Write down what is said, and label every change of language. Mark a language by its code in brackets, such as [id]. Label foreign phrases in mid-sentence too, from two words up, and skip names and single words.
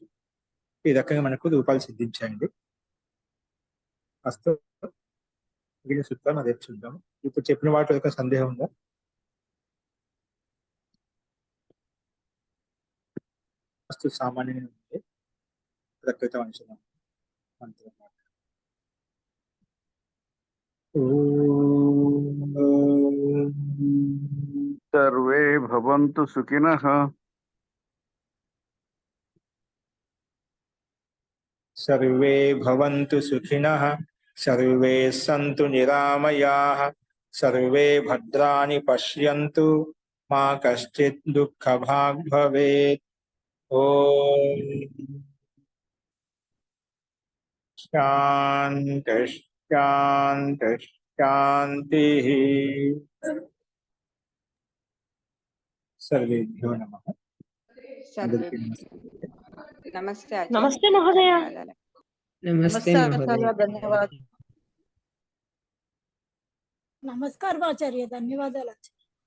[te] ఈ రకంగా మనకు రూపాలు సిద్ధించాయండి. ఫస్ట్ మిగిలిన సూత్రాలు రేపు చూద్దాం. ఇప్పుడు చెప్పిన వాటి యొక్క సందేహం ఉందా? ఫస్ట్ సామాన్యంగా ఉంది ప్రకృత అంశం మంత్రం. [sa] सर्वे भवन्तु सुखिनः। सर्वे भवन्तु सुखिनः, सर्वे सन्तु निरामयाः, सर्वे भद्राणि पश्यन्तु, मा कश्चित् दुःखभाग् भवेत्। ओम शान्तिः शान्तिः शान्तिः। सर्वेभ्यो नमः। సర్వే [te] నమస్తే. నమస్తే ఆచార్య. నమస్తే మహోదయ. నమస్తే ఆచార్య, ధన్యవాదాలు. నమస్కారం ఆచార్య, ధన్యవాదాలు ఆచార్య.